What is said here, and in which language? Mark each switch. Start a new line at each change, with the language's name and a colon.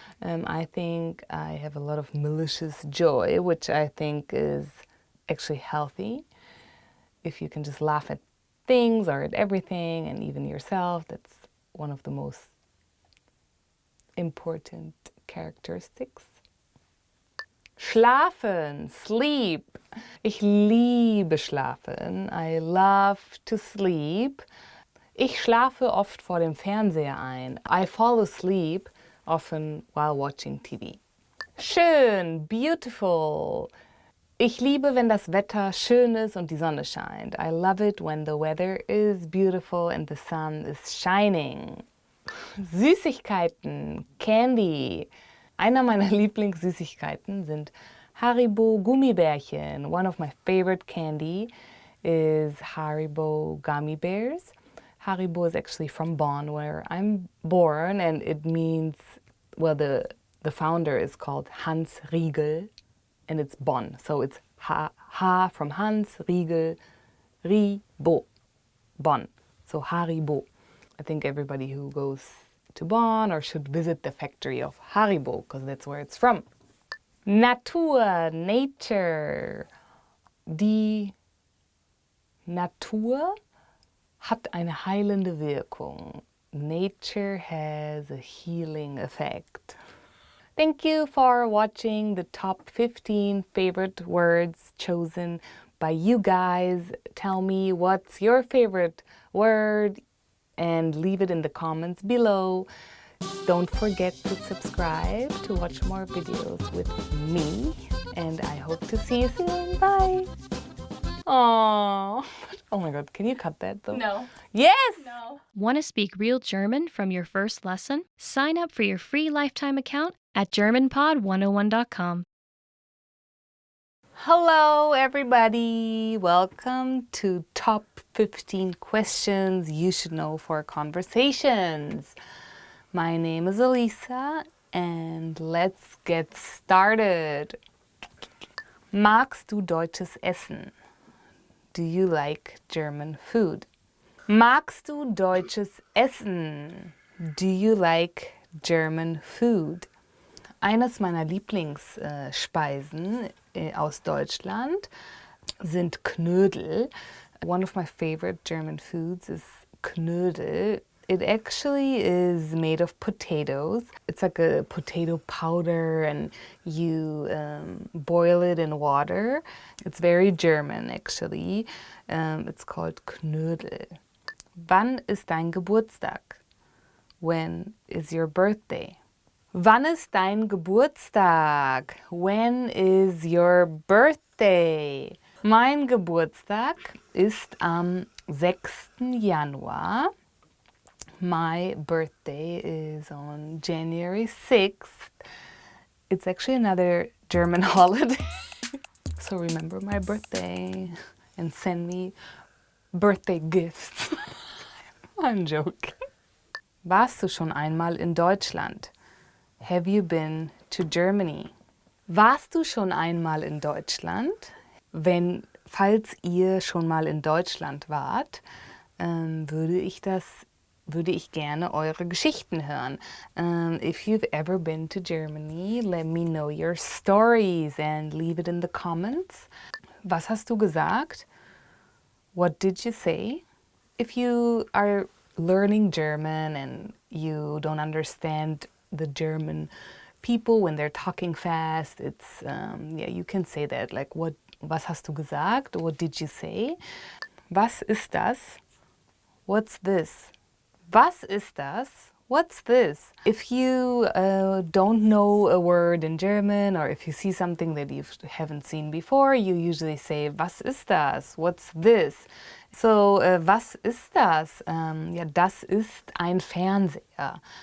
English: I think I have a lot of malicious joy, which I think is actually healthy. If you can just laugh at things or at everything and even yourself, that's one of the most important characteristics.
German: Schlafen, sleep. Ich liebe schlafen.
English: I love to sleep.
German: Ich schlafe oft vor dem Fernseher ein.
English: I fall asleep often while watching TV.
German: Schön, beautiful. Ich liebe, wenn das Wetter schön ist und die Sonne scheint.
English: I love it when the weather is beautiful and the sun is shining.
German: Süßigkeiten, Candy. Einer meiner Lieblingssüßigkeiten sind Haribo Gummibärchen.
English: One of my favorite candy is Haribo gummy bears. Haribo is actually from Bonn, where I'm born, and it means, well, the founder is called Hans Riegel, and it's Bonn. So it's Ha from Hans, Riegel, Ribo, Bonn. So Haribo. I think everybody who goes to Bonn or should visit the factory of Haribo, because that's where it's from.
German: Natur, nature. Die Natur hat eine heilende Wirkung.
English: Nature has a healing effect. Thank you for watching the top 15 favorite words chosen by you guys. Tell me what's your favorite word and leave it in the comments below. Don't forget to subscribe to watch more videos with me, and I hope to see you soon. Bye! Aww. Oh my god, can you cut that though? No. Yes! No. Want to speak real German from your first lesson? Sign up for your free lifetime account at GermanPod101.com. Hello everybody! Welcome to Top 15 Questions You Should Know for Conversations. My name is Elisa and let's get started.
German: Magst du deutsches Essen?
English: Do you like German food?
German: Magst du deutsches Essen?
English: Do you like German food? Eines meiner Lieblingsspeisen aus Deutschland sind Knödel. One of my favorite German foods is Knödel. It actually is made of potatoes. It's like a potato powder and you boil it in water. It's very German actually. It's called Knödel.
German: Wann ist dein Geburtstag?
English: When is your birthday?
German: Wann ist dein Geburtstag?
English: When is your birthday?
German: Mein Geburtstag ist am 6. Januar.
English: My birthday is on January 6th. It's actually another German holiday. So remember my birthday and send me birthday gifts. I'm joking.
German: Warst du schon einmal in Deutschland?
English: Have you been to Germany?
German: Warst du schon einmal in Deutschland? Falls ihr schon mal in Deutschland wart, würde ich gerne eure Geschichten hören.
English: If you've ever been to Germany, let me know your stories and leave it in the comments.
German: Was hast du gesagt?
English: What did you say? If you are learning German and you don't understand the German people when they're talking fast, it's yeah, you can say that, like,
German: was hast du gesagt?
English: What did you say?
German: Was ist das?
English: What's this?
German: Was ist das?
English: What's this? If you don't know a word in German, or if you see something that you haven't seen before, you usually say,
German: was ist das?
English: What's this? So,
German: was ist das? Ja, das ist ein Fernseher.